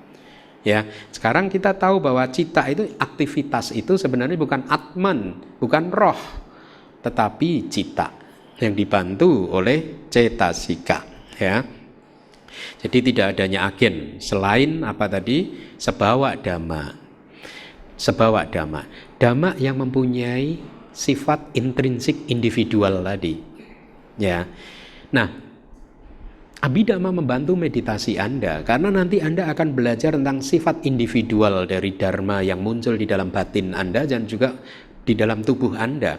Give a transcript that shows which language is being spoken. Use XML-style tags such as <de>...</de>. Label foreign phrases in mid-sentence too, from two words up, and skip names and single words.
<id>Ya, sekarang kita tahu bahwa cita itu, aktivitas itu sebenarnya bukan Atman, bukan roh, tetapi cita yang dibantu oleh cetasika, ya. Jadi tidak adanya agen selain apa tadi?</id> <pi>Sebawa dhamma. Sebawa dhamma.</pi> <id>Dhamma yang mempunyai sifat intrinsik individual tadi. Ya. Nah, Abhidhamma membantu meditasi Anda, karena nanti Anda akan belajar tentang sifat individual dari Dharma yang muncul di dalam batin Anda dan juga di dalam tubuh Anda.</id>